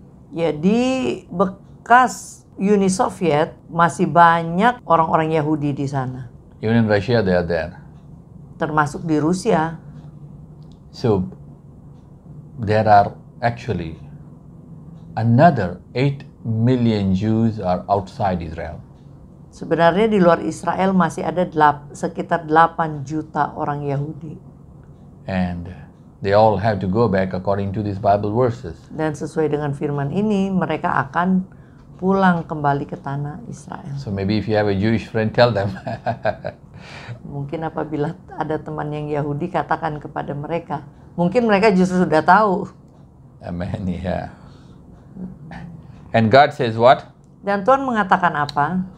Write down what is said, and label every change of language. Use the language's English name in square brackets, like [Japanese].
[Indonesian] Ya, di bekas Uni Soviet masih banyak orang-orang Yahudi di sana. [English] Even in Russia, they are there. [Indonesian] Termasuk di Rusia. [English] So there are actually another 8 million Jews are outside Israel. [Indonesian] Sebenarnya di luar Israel masih ada sekitar 8 juta orang Yahudi. [English] And they all have to go back according to these Bible verses. [Indonesian] Dan sesuai dengan firman ini, mereka akan pulang kembali ke tanah Israel. [English] So maybe if you have a Jewish friend, tell them. [Indonesian] Mungkin apabila ada teman yang Yahudi, katakan kepada mereka. Mungkin mereka justru sudah tahu. [English] Amen, yeah. And God says what? [Indonesian] Dan Tuhan mengatakan apa?